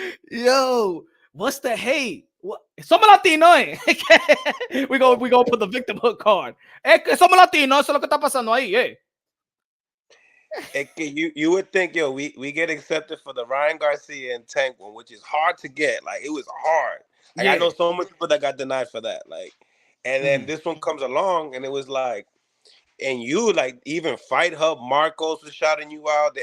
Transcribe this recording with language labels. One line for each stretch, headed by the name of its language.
English: Yo, what's the hate? What
Spanish: somos Latino, eh?
English: we go put the victimhood card.
Spanish: Somos Latino, eso es lo que está pasando ahí, eh?
English: You would think, yo, we get accepted for the Ryan Garcia and Tank one, which is hard to get. Like it was hard. Like yeah. I know so many people that got denied for that. Like, and then this one comes along, and it was like, and you like even Fight Hub, Marcos was shouting you out.